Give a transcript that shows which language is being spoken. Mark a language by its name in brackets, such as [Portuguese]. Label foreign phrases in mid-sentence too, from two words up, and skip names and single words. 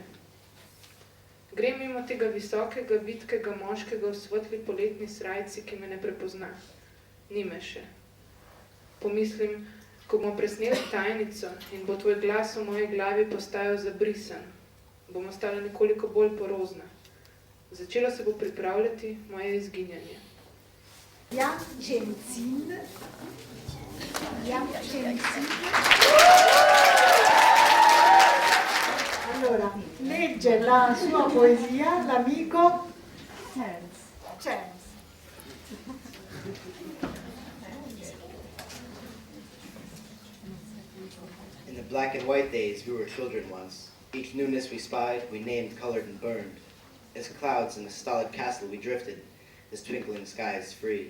[Slovenian] Grem mimo tega visokega, vitkega moškega v svetli poletni srajci, ki me ne prepozna. Ni me še. Pomislim, ko bomo presneli tajnico in bo tvoj glas v moji glavi postajal zabrisan, bom ostala nekoliko bolj porozna. Začelo se bo pripravljati moje izginjanje. [Italian] Allora, legge la sua poesia l'amico Chance. [English] In the black and white days, we were children once. Each newness we spied, we named, colored, and burned. As clouds in a stolid castle we drifted, as twinkling skies free.